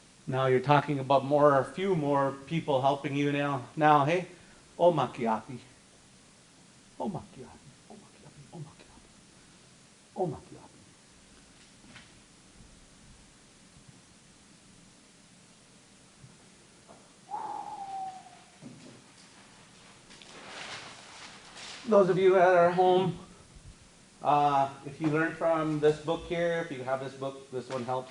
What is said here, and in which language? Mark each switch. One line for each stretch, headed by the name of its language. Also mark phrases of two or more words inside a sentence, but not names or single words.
English: Now you're talking about a few more people helping you now. Now,
Lakota: hey, o makiapi. O makiapi. O makiapi. O makiapi. O makiapi.
English: Those of you that are home, if you learn from this book here, if you have this book, this one helps.